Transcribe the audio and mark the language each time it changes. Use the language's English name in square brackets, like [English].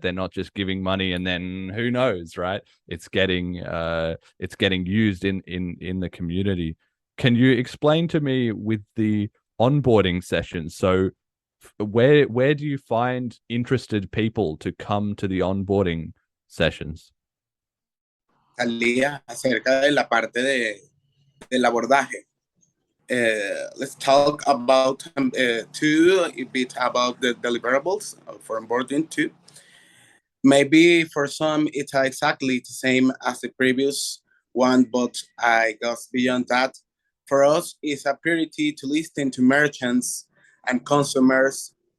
[English] They're not just giving money and then who knows, right? It's getting used in the community. Can you explain to me with the onboarding sessions? So where do you find interested people to come to the onboarding sessions? [Spanish] Talia, acerca de la parte del abordaje. [English] Let's talk about a bit about the deliverables for onboarding too. Maybe for some it's exactly the same as the previous one, but I guess beyond that, for us it's a priority to listen to merchants and consumers,